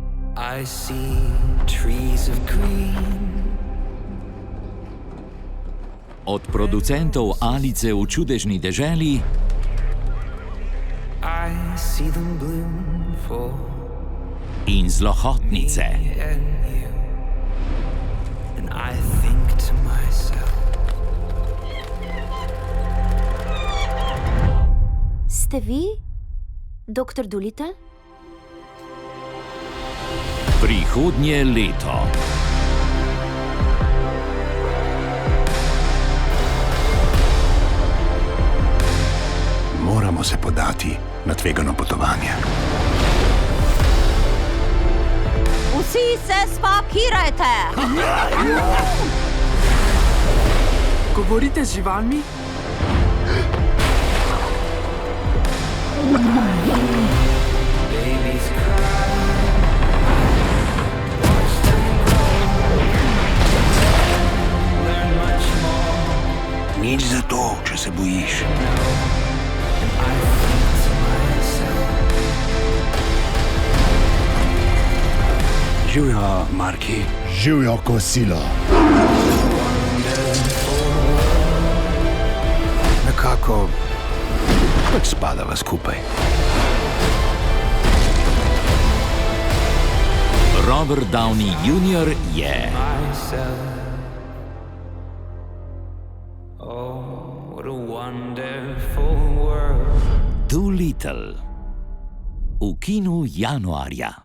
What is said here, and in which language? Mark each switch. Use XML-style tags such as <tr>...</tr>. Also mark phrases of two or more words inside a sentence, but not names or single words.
<en>I see trees of green.</en> <sl>Od producentov Alice v čudežni deželi</sl> <en>I see them bloom for</en> <sl>in Zlohotnice.</sl> <en>me and you. And I think to myself,</en> <sl>Ste vi, doktor Dolittle? Prihodnje leto. Moramo se podati na tvegano potovanje. Vsi se spakirajte! Govorite z živalmi?</sl> <en>babies cry. Watch them grow. Learn much more.</en> <sl>Nič za to, če se bojiš.</sl> <en>I think to myself,</en> <sl>Živjo, Marki. Živijo kosilo. Nekako pač spadava skupaj. Robert Downey Jr. je</sl> <en>myself. Oh, what a wonderful world.</en> <sl>Dolittle v kinu januarja.</sl>